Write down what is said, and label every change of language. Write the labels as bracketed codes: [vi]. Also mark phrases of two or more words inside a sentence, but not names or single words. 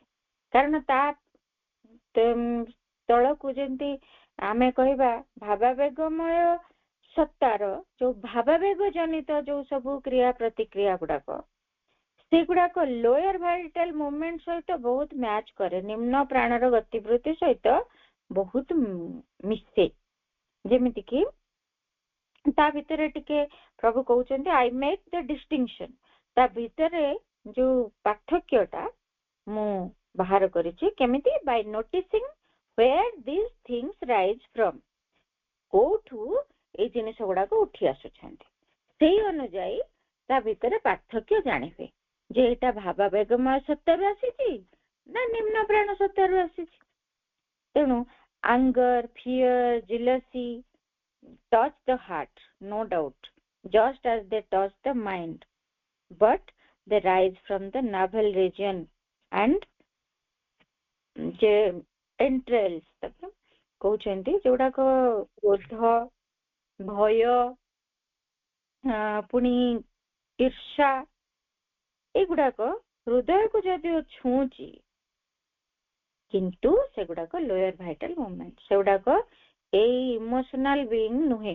[or] କାରଣ ତା ତଳକୁ ଯେମିତି ଆମେ କହିବା ଭାବାବେଗମୟ ସତ୍ତାର ଯୋଉ ଭାବାବେଗ ଜନିତ ଯୋଉ ସବୁ କ୍ରିୟା ପ୍ରତିକ୍ରିୟା ଗୁଡାକ, ସେଗୁଡାକ [en] lower vital movement [or] ସହିତ ବହୁତ ମ୍ୟାଚ କରେ, ନିମ୍ନ ପ୍ରାଣର ଗତିବୃତ୍ତି ସହିତ ବହୁତ ମିଶେ। ଯେମିତିକି ତା ଭିତରେ ଟିକେ ପ୍ରଭୁ କହୁଛନ୍ତି [en] I make the distinction, [or] ତା ଭିତରେ ଯୋଉ ପାର୍ଥକ୍ୟଟା ମୁଁ ବାହାର କରିଛି। [en] କେମିତି? by noticing where these things rise from, [or] କୋଉଠୁ ଏଇ ଜିନିଷ ଗୁଡାକ ଉଠି ଆସୁଛନ୍ତି, ସେଇ ଅନୁଯାୟୀ ତା ଭିତରେ ପାର୍ଥକ୍ୟ ଜାଣିବେ ଯେ ଏଇଟା ଭାବାବେଗମୟ ସତ୍ତାରୁ ଆସିଛି ନା ନିମ୍ନ ପ୍ରାଣ ସତ୍ତାରୁ ଆସିଛି। [en] ତେଣୁ anger, fear, jealousy touch the heart, no doubt, just as they touch the mind, but they rise from the navel region and entrails। [or] କହୁଛନ୍ତି ଯୋଉଗୁଡାକ କ୍ରୋଧ, ଭୟ, ପୁଣି ଈର୍ଷା, ଏଗୁଡାକ ହୃଦୟକୁ ଯଦିଓ ଛୁଉଁଛି, କିନ୍ତୁ ସେଗୁଡାକ [en] lower vital movement, [or] ସେଗୁଡାକ ଏଇ [en] emotional being [or] ନୁହେଁ।